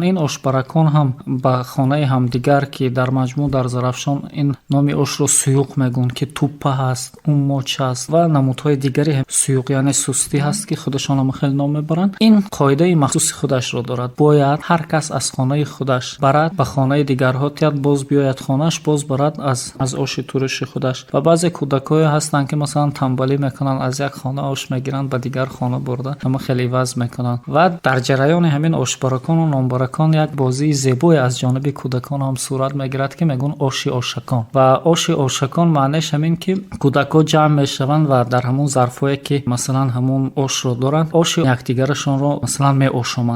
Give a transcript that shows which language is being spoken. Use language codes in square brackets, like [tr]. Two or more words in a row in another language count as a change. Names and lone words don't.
[tg] ин ошбаракон ҳам ба хонаи ҳамдигар ки дар маҷмӯъ дар Зарафшон ин номи ошро суюқ мегӯянд ки туппа ҳаст, умоч ҳаст ва намудҳои дигари суюқ, яъне сустӣ ҳаст ки худашон ҳам хеле ном мебаранд. ин қоидаи махсуси худашро дорад. бояд ҳар кас аз хонаи худаш барад, ба хонаи дигарҳо тияд, боз биёяд хонаш, боз барад аз оши туруши худаш. ва баъзе кӯдакҳое ҳастанд [fa] که مثلا تنبلی میکنن، از یک خانه آش میگیرن به دیگر خانه برده اما خیلی عوض میکنن. و در جریان همین آشبارکان و نانبارکان یک بازی زیبای از جانب کودکان هم صورت میگیرد که میگن آشی آشکان. و آشی آشکان معنیش همین که کودکان جمع میشوند و در همون ظرفایی که مثلا همون آش رو دارن، آش یکدیگرشون رو مثلا میآشامند.